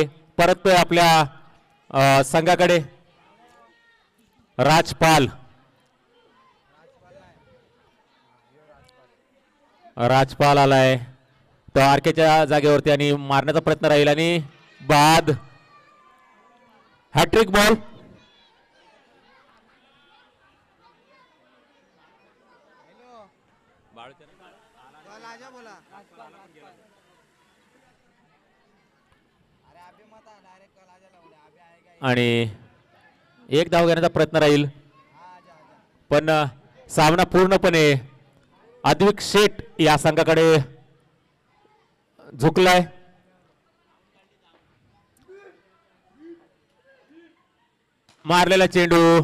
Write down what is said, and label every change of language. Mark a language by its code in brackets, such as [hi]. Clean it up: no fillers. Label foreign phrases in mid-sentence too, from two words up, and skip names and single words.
[mr] परत आपल्या संघाकडे राजपाल. राजपाल आलाय तो आरकेच्या जागेवरती आणि मारण्याचा प्रयत्न राहील आणि बाद. [en] hat-trick ball. [hi] कल आजा बोला अरे अभी मत आ डायरेक्ट कल आजा लावले अभी आएगा [mr] आणि 1 धाव घेण्याचा प्रयत्न राहील [hi] आजा आजा [mr] पण सामना पूर्णपणे अद्विक शेठ या संघाकडे झुकलाय. मारलेला चेंडू.